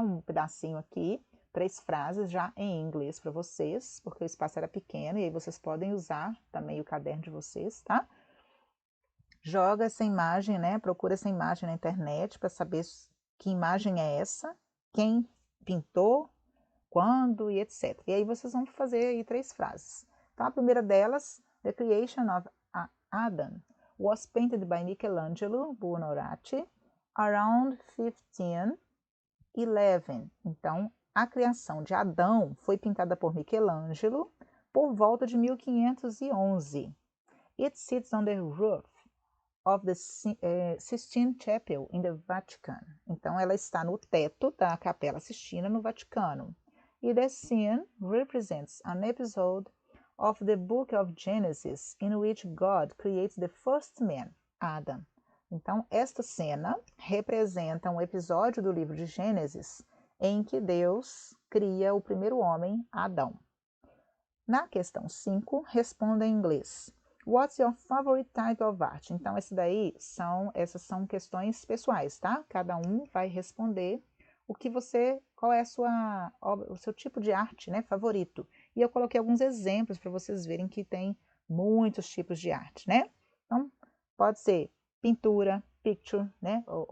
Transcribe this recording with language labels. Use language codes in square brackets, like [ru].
[pt] Um pedacinho aqui, 3 frases já em inglês para vocês, porque o espaço era pequeno e aí vocês podem usar também o caderno de vocês, tá? Joga essa imagem, né? Procura essa imagem na internet para saber que imagem é essa, quem pintou, quando e etc. E aí vocês vão fazer aí 3 frases. Então, a primeira delas, [en] The Creation of Adam was painted by Michelangelo Buonarroti around 1511. [pt] Então, a criação de Adão foi pintada por Michelangelo por volta de 1511. [en] It sits on the roof of the Sistine Chapel in the Vatican. [pt] Então, ela está no teto da Capela Sistina no Vaticano. [en] E the scene represents an episode of the Book of Genesis in which God creates the first man, Adam. [pt] Então, esta cena representa um episódio do livro de Gênesis em que Deus cria o primeiro homem, Adão. Na questão 5, responda em inglês. [en] What's your favorite type of art? [pt] Então, essas são questões pessoais, tá? Cada um vai responder qual é o seu tipo de arte, né, favorito. E eu coloquei alguns exemplos para vocês verem que tem muitos tipos de arte, né? Então, pode ser pintura, picture, né?